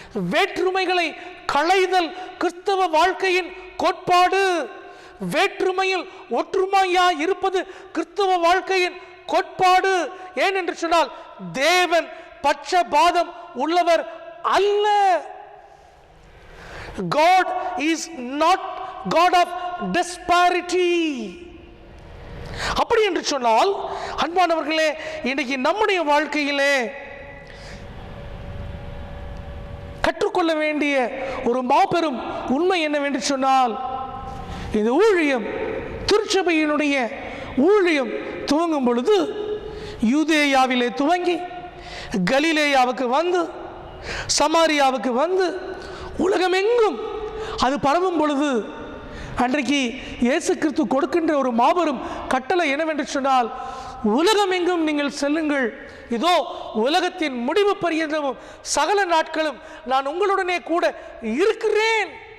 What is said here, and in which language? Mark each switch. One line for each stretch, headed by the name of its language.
Tamil: வேற்றுமைகளை களைதல் கிறிஸ்தவ வாழ்க்கையின் கோட்பாடு. வேற்றுமையில் ஒற்றுமையா இருப்பது கிறிஸ்தவ வாழ்க்கையின் கோட்பாடு. ஏன் என்று சொன்னால், தேவன் பட்சபாதம் உள்ளவர் அல்ல.
English: God is not God of disparity.
Tamil: அப்படி என்று சொன்னால், அன்பானவர்களே, இன்றைக்கு நம்முடைய வாழ்க்கையிலே கற்றுக்கொள்ள வேண்டிய ஒரு மாபெரும் உண்மை என்னவென்று சொன்னால், இந்த ஊழியம், திருச்சபையினுடைய ஊழியம் துவங்கும் பொழுது யூதேயாவிலே துவங்கி கலிலேயாவுக்கு வந்து சமாரியாவுக்கு வந்து உலகமெங்கும் அது பரவும் பொழுது அன்றைக்கு இயேசு கிறிஸ்து கொடுக்கின்ற ஒரு மாபெரும் கட்டளை என்னவென்று சொன்னால், உலகமெங்கும் நீங்கள் செல்லுங்கள், இதோ உலகத்தின் முடிவு பரியந்தமும் சகல நாட்களும் நான் உங்களுடனே கூட இருக்கிறேன்.